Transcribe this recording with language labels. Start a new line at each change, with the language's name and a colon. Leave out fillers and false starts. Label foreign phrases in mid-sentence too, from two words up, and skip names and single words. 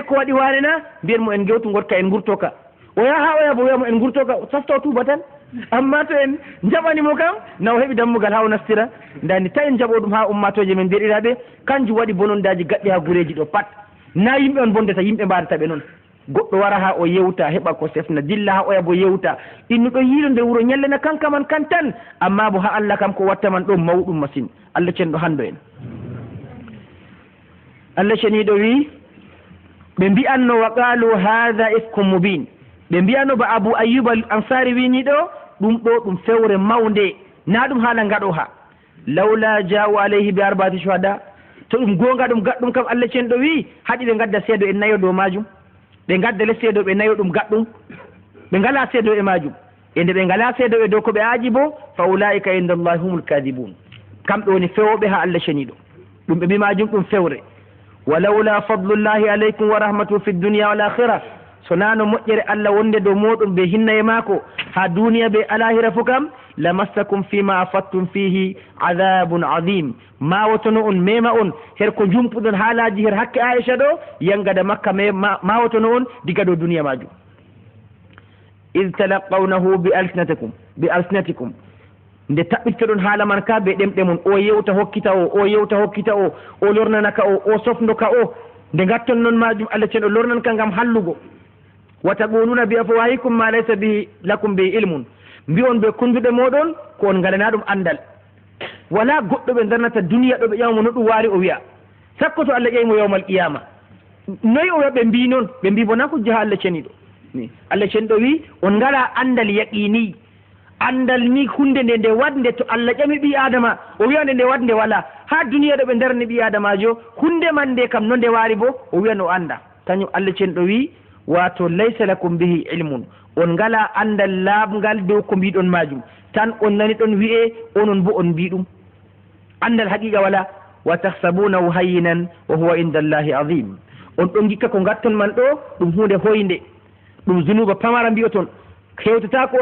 Fula: ko waɗi wane na mbiyen mo en gewtu gotka en gurtoka o yaha ha o yaha bo wiyamo en gurtoka safta tuuba tan amma to en jaɓanimo kam na o heeɓi dammugal ha o nastira ndani ta en jaɓo ɗum ha ummatoje men mbiyeɗiraɓe kanjum waɗi bonondaji gaɗɗi ha gureji ɗo pat na yimɓe on bondata yimɓe mbadata ɓe noon goɗɗo wara ha o yewta heɓa ko sefna dilla ha oya bo yewta innuɗo yiiɗo nde wuuro ñallena kanka man kan tan amma bo ha Allah kam ko watta man ɗo mawɗum masine Allah cenɗo hando en Allah ceniɗo wi ɓe mbi'anno
Arabic: وقالوا هذا إفك مبين
Fula: ɓe mbiyano ba Abu Ayyub al-Ansari wini ɗo ɗum ɗo ɗum fewre mawde na ɗum haala ngaɗo ha
Arabic: لولا جاءوا عليه بأربعة شهداء
Fula: to ɗum gonga ɗum gaɗɗum kam Allah cenɗo wi haɗi ɓe gadda seedo en nayo dow majum ɓe gadda le seedo ɓe nayo ɗum gaɗɗum ɓe ngala seedo e majum e nde ɓe ngala seedo e dow ko ɓe aaji bo
Arabic: فأولئك عند الله هم الكاذبون
Fula: kamɓe woni fewoɓe ha Allah ceniɗo ɗum ɓe mbi majum ɗum fewre
Arabic: ولولا فضل الله عليكم ورحمته في الدنيا والآخرة
Fula: sonano moƴƴere Allah wonde dow moɗon ɓe hinna e maako ha duniya ɓe alahira fo kam
Arabic: لمسكم فيما أفضتم فيه عذاب عظيم
Fula: mawotono on mema on her ko jumpuɗon haalaji her hakke Aisha ɗo yangada Makka mawotono on diga dow duniya majum
Arabic: إذ تلقونه بألسنتكم
Fula: nde taɓɓittoɗon haala man ka ɓe ɗemɗe mon o yewta hokkita o yewta hokkita o lornanaka o sofnoka o nde gatton noon majum Allah cenɗo lornan ka ngam hallugo
Arabic: وتقولون بأفواهكم ما ليس لكم به علم
Fula: mbi on ɓe kunduɗe moɗon ko on ngalana ɗum andal wala goɗɗo ɓe darnata duniya ɗo ɓe ƴamamo no ɗum waari o wiya sakko to Allah ƴeymo
Arabic: يوم القيامة
Fula: noyi o wiya ɓe mbi noon ɓe mbi bona hujja ha Allah ceniɗo ni Allah ceniɗo wi on ngala andal yaqini andal ni hunde nde nde wadde to Allah ƴami ɓi adama o wiyande nde wadde wala ha duniya ɗo ɓe darni ɓi adamajo hunde man nde kam no nde waari bo o wiya no anda kañum Allah ceniɗo wi wato
Arabic: ليس لكم به علم
Fula: on ngala andal laabngal dow ko mbiɗon majum tan on nani ɗon wi'e onon bo on mbi ɗum andal haqiqa wala
Arabic: وتحسبونه هينا وهو عند الله عظيم
Fula: on ɗon gikka ko gatton man ɗo ɗum hunde hoynde ɗum zunuba pamara mbiyoton hewtata ko